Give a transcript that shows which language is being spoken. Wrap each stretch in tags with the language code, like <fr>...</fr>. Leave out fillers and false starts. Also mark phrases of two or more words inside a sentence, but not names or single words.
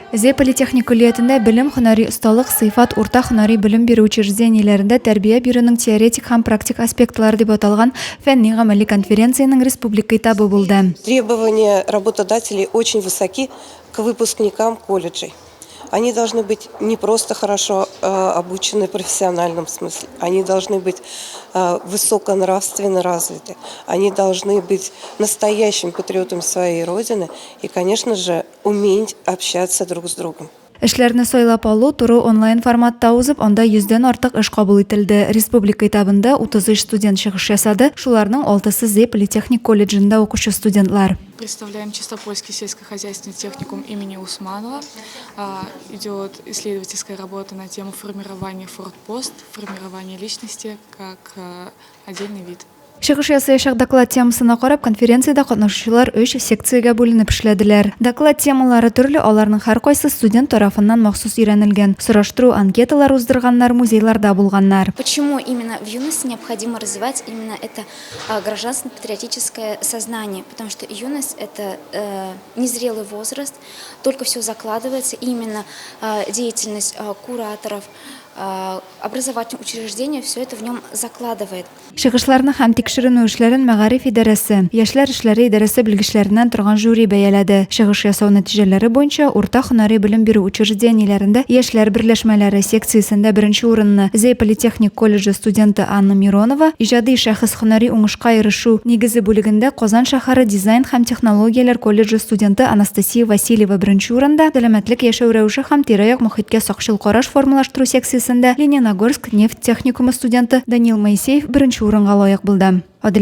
<tt>Зе политехник күллиятендә белем, һөнәри осталык, сыйфат, урта һөнәри белем бирү учреждениеләрендә тәрбия бирүнең теоретик һәм практик аспектлары дип аталган фәнни-гамәли конференцияның республика этабы булды.</tt> <ru>Требования работодателей очень высоки к выпускникам колледжей. Они должны быть не просто хорошо обучены в профессиональном смысле, они должны быть высоконравственно развиты, они должны быть настоящим патриотом своей родины и, конечно же, уметь общаться друг с другом.</ru> <tt>Эшләрне сайлап алу туры онлайн форматта узып, анда 100дән артык эш кабул ителде. Республика этабында 33 студент чыгыш ясады. Шуларның 6-сы Зе политехник колледжында укучы студентлар.</tt> <ru>Представляем Чистопольский сельскохозяйственный техникум имени Усманова. Идет исследовательская работа на тему формирования форпост, формирования личности как отдельный вид.</ru> <tt>Чыгыш ясаячак доклад темасына карап, конференцияда катнашучылар 3 секциягә бүленеп эшләделәр. Доклад темалары төрле, аларның һәр кайсы студент тарафыннан махсус өйрәнелгән. Сораштыру анкеталар уздырганнар, музейларда булганнар.</tt> <ru>Почему именно в юности необходимо развивать именно это гражданско-патриотическое сознание? Потому что юность – это незрелый возраст, только все закладывается, именно деятельность кураторов, образовательных учреждений, все это в нем закладывает.</ru> <tt>Чыгышларны һәм тикшеренү эшләрен Мәгариф идарәсе, Яшьләр эшләре идарәсе белгечләреннән торган жюри бәяләде. Чыгыш ясау нәтиҗәләре буенча урта һөнәри белем бирү учреждениеләрендә яшьләр берләшмәләре секциясендә беренче урынны Зе политехник колледжы студенты Анна Миронова, иҗади шәхес һөнәри уңышка ирешү нигезе бүлегендә Казан шәһәре дизайн һәм технологияләр колледжы студенты Анастасия Васильева беренче урында, сәламәтлек яшәү рәвеше һәм тирә-як мохиткә сакчыл караш формалаштыру секциясендә Лениногорск нефть техникумы студенты Данил Моисеев беренче урынга лаек булды.</tt>